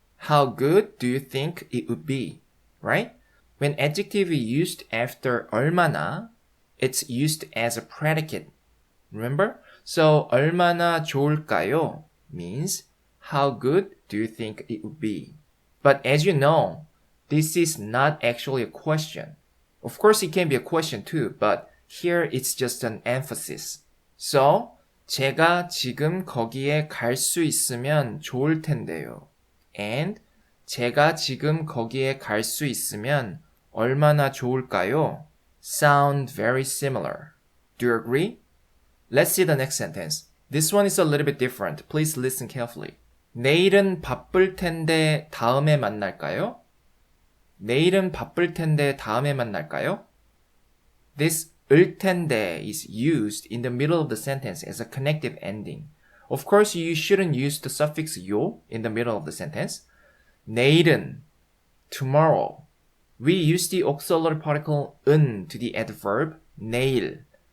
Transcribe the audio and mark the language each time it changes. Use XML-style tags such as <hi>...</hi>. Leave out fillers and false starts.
<en>How good do you think it would be? Right? When adjective is used after 얼마나, it's used as a predicate. Remember? So 얼마나 좋을까요 means how good do you think it would be? But as you know, this is not actually a question. Of course, it can be a question too, but here it's just an emphasis.</en> <ko>So, 제가 지금 거기에 갈 수 있으면 좋을 텐데요. And 제가 지금 거기에 갈 수 있으면 얼마나 좋을까요?</ko> <en>Sound very similar. Do you agree? Let's see the next sentence. This one is a little bit different. Please listen carefully.</en> <ko>내일은 바쁠 텐데 다음에 만날까요? 내일은 바쁠 텐데 다음에 만날까요?</ko> <en>This 을 텐데 is used in the middle of the sentence as a connective ending. Of course, you shouldn't use the suffix 요 in the middle of the sentence. 내일은, tomorrow. We use the auxiliary particle 은 to the adverb 내일.</en>